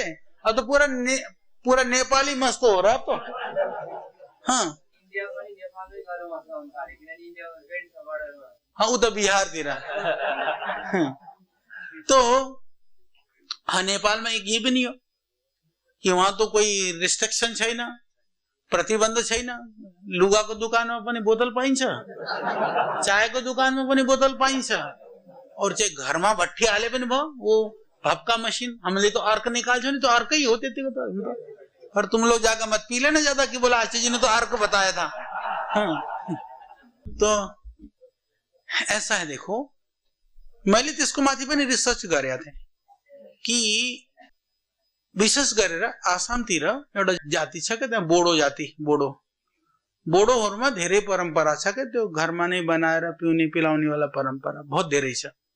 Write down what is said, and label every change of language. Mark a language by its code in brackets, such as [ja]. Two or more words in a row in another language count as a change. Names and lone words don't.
[hi] अब तो पूरा नेपाली मस्त हो रहा तो। हाँ हाँ, उधर बिहार तिर। तो हाँ, नेपाल में एक ये भी नहीं हो कि वहां तो कोई रिस्ट्रिक्शन [ne] छैन, प्रतिबन्ध छैन। लुगाको दुकानमा पनि बोतल पाइन्छ, चायको दुकानमा पनि बोतल पाइन्छ, और चाहे घरमा भट्टी हाले पनि भयो, वो भपका मशीन हामीले तो अर्क निकाल्छौं नि, तो अर्क ही हो त्यतिको त। [hi] और तुम लोग जाकर मत पी लेना ज्यादा कि बोला आचार्य जी ने तो अर्क बताया था। हाँ। तो ऐसा है, देखो [ne] मैले त्यसको माथि पनि रिसर्च गरेका थिएँ कि विशेष गरेर आसामतिर एउटा जाति छ के त्यहाँ बोडो जाति, बोडोहरुमा धेरै परम्परा छ के त्यो घरमा नै बनाएर पिउने पिलाउने वाला परम्परा बहुत धेरै छ।